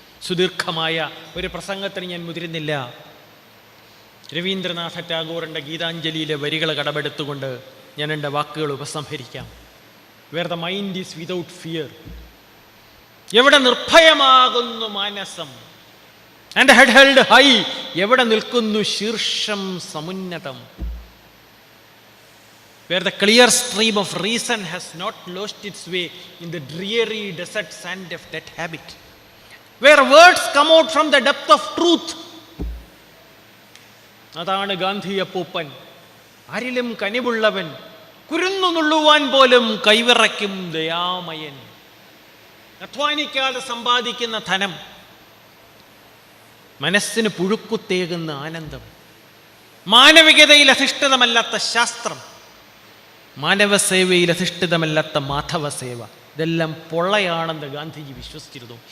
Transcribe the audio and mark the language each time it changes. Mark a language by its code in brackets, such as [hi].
[ml] സുദീർഘമായ ഒരു പ്രസംഗത്തിന് ഞാൻ മുതിരുന്നില്ല. രവീന്ദ്രനാഥ ടാഗോറിൻ്റെ ഗീതാഞ്ജലിയിലെ വരികൾ കടമെടുത്തുകൊണ്ട് ഞാൻ എൻ്റെ വാക്കുകൾ ഉപസംഹരിക്കാം. [en] where the mind is without fear, [ml] എവിടെ നിർഭയമാകുന്നു മാനസം, [en] and head held high, [ml] എവിടെ നിൽക്കുന്നു ശീർഷം സമുന്നതം. [en] Where the clear stream of reason has not lost its way in the dreary desert sand of that habit. Where words come out from the depth of truth. [ml] അതാണ് ഗാന്ധി അപ്പൂപ്പൻ. ആരിലും കനിവുള്ളവൻ, കുരുന്നു നുള്ളുവാൻ പോലും കൈവിറയ്ക്കും ദയാമയൻ. അധ്വാനിക്കാതെ സമ്പാദിക്കുന്ന ധനം, മനസ്സിന് പുഴുക്കുത്തേകുന്ന ആനന്ദം, മാനവികതയിൽ അധിഷ്ഠിതമല്ലാത്ത ശാസ്ത്രം, മാനവസേവയിൽ അധിഷ്ഠിതമല്ലാത്ത മാധവസേവ, ഇതെല്ലാം പൊള്ളയാണെന്ന് ഗാന്ധിജി വിശ്വസിച്ചിരുന്നു.